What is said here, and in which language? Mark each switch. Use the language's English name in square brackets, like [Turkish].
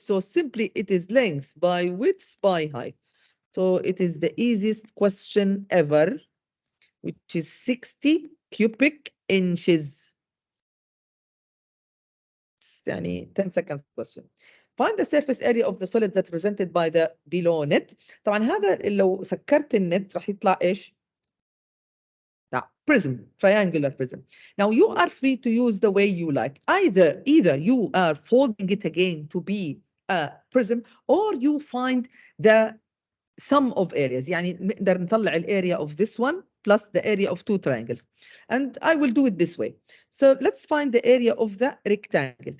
[English] So simply it is length by width by height. So it is the easiest question ever, which is 60 cubic inches. [Arabic] يعني [English] 10 seconds question. Find the surface area of the solid that represented by the below net. [Arabic] طبعا هذا لو سكرت النت راح يطلع ايش؟ [English] prism, triangular prism. Now you are free to use the way you like. Either you are folding it again to be a prism, or you find the sum of areas. [Arabic] يعني نقدر نطلع [English] area of this one plus the area of two triangles. And I will do it this way. So let's find the area of the rectangle.